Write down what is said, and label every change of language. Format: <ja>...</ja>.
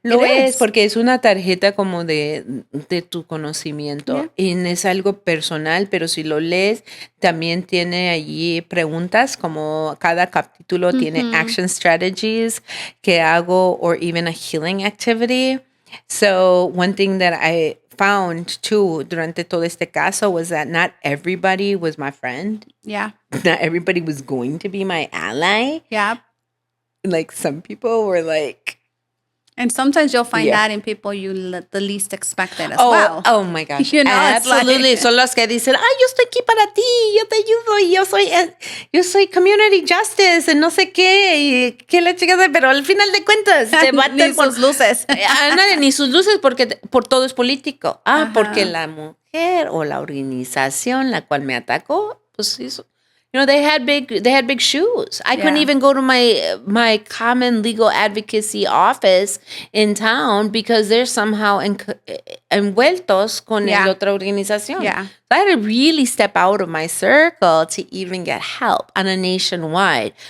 <es>Lo es, porque es una tarjeta como de tu conocimiento. Y es algo personal, pero si lo lees, también tiene allí preguntas, como cada capítulo tiene</es> <en>action strategies</en> <es>que hago,</es> <en>or even a healing activity. So one thing that I found too</en> <es>durante todo este caso</es> <en>was that not everybody was my friend. Not everybody was going to be my ally. Like some people were like, And sometimes you'll find Yeah. that in people the least expected as well. Oh my gosh. You know, it's like- Absolutely.</en> <es>Son los que dicen, ay, yo estoy aquí para ti, yo te ayudo, y yo soy community justice, y no sé qué, y qué la chingada, pero al final de cuentas te baten Ni sus luces. Ándale, ni sus luces porque por todo es político. Ajá. Porque la mujer o la organización la cual me atacó, pues hizo.</es> <en>They had big shoes. I couldn't Yeah. even go to my common legal advocacy office in town because they're somehow</en> <es>envueltos con</es> <en>Yeah.</en> <es>la otra organización.</es> <en>Yeah. So I had to really step out of my circle to even get help on a nationwide.</en>